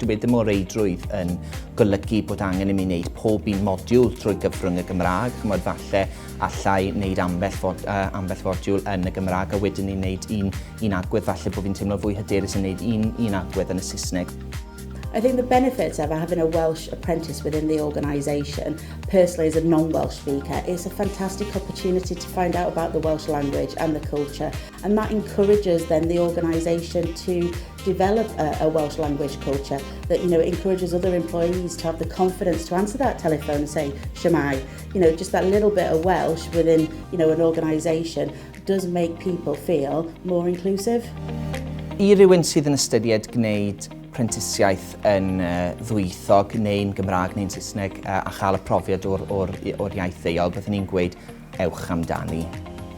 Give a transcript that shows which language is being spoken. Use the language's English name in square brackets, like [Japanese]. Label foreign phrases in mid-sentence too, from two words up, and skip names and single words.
[Welsh] Dwi ddim o reidrwydd yn golygu bod angen i mi wneud pob un modiwl trwy gyfrwng y Gymraeg. Chymod, falle allai wneud ambell fodiwl yn y Gymraeg a wedyn ni wneud un agwedd, falle bod fi'n teimlo fwy hyderus yn wneud un agwedd yn y Saesneg. [English] I think the benefits of having a Welsh apprentice within the organisation, personally as a non-Welsh speaker, is a fantastic opportunity to find out about the Welsh language and the culture, and that encourages then the organisation to develop a Welsh language culture that, encourages other employees to have the confidence to answer that telephone and say "Shwmae." Just that little bit of Welsh within, an organisation does make people feel more inclusive. [Welsh] I rywun sydd yn ystyried gwneud prentisiaeth yn ddwyieithog neu'n Gymraeg neu'n Saesneg a chael y profiad o'r iaith ddeuol, byddwn ni'n gweud ewch amdani.